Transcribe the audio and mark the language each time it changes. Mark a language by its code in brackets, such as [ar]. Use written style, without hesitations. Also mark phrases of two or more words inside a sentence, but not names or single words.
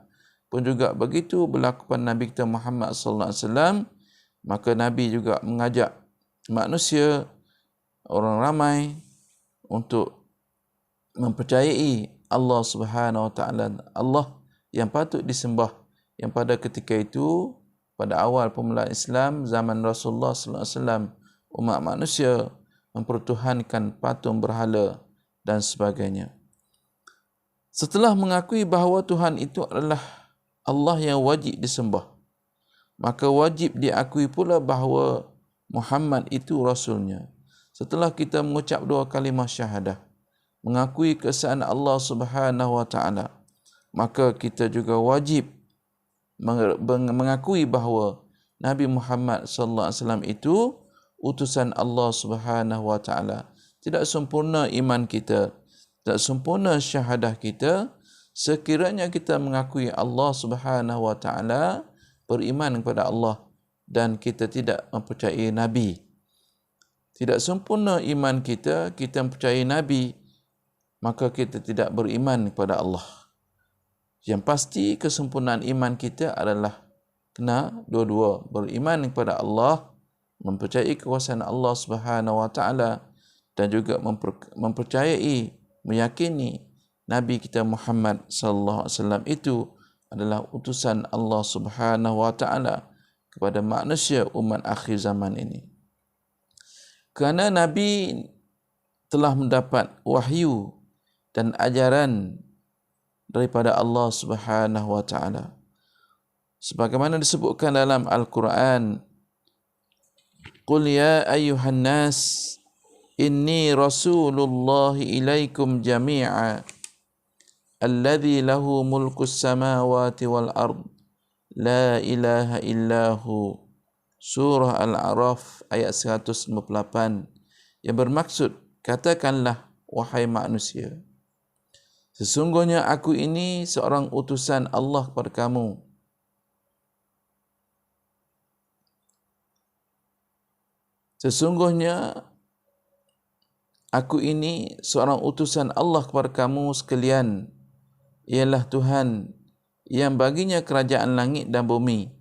[ms] Pun juga begitu berlaku pada Nabi kita Muhammad [ar] صلى الله عليه وسلم, [ms] maka Nabi juga mengajak manusia, orang ramai, untuk mempercayai Allah [ar] سبحانه وتعالى, [ms] Allah yang patut disembah, yang pada ketika itu, pada awal permulaan Islam zaman Rasulullah [ar] صلى الله عليه وسلم, [ms] umat manusia mempertuhankan patung berhala dan sebagainya. Setelah mengakui bahawa Tuhan itu adalah Allah yang wajib disembah, maka wajib diakui pula bahawa Muhammad itu Rasulnya. Setelah kita mengucap dua kalimah syahadah, mengakui keesaan Allah [ar] سبحانه وتعالى, [ms] maka kita juga wajib mengakui bahawa Nabi Muhammad [ar] صلى الله عليه وسلم [ms] itu utusan Allah [ar] سبحانه وتعالى. [ms] Tidak sempurna iman kita, tidak sempurna syahadah kita sekiranya kita mengakui Allah [ar] سبحانه وتعالى, [ms] beriman kepada Allah, dan kita tidak mempercayai nabi. Tidak sempurna iman kita, kita mempercayai nabi, maka kita tidak beriman kepada Allah. Yang pasti kesempurnaan iman kita adalah kena dua-dua, beriman kepada Allah, mempercayai kekuasaan Allah [ar] سبحانه وتعالى, [ms] dan juga mempercayai, meyakini Nabi kita Muhammad [ar] صلى الله عليه وسلم [ms] itu adalah utusan Allah [ar] سبحانه وتعالى [ms] kepada manusia umat akhir zaman ini. Kerana Nabi telah mendapat wahyu dan ajaran daripada Allah [ar] سبحانه وتعالى. [ms] Sebagaimana disebutkan dalam Al-Quran, [ar] قل يا أيها الناس إني رسول الله إليكم جميعا الذي له ملك السماوات والأرض لا إله إلا هو. [ms] Surah Al-A'raf ayat 158, yang bermaksud, katakanlah wahai manusia, sesungguhnya aku ini seorang utusan Allah kepada kamu. Sesungguhnya aku ini seorang utusan Allah kepada kamu sekalian, ialah Tuhan yang baginya kerajaan langit dan bumi.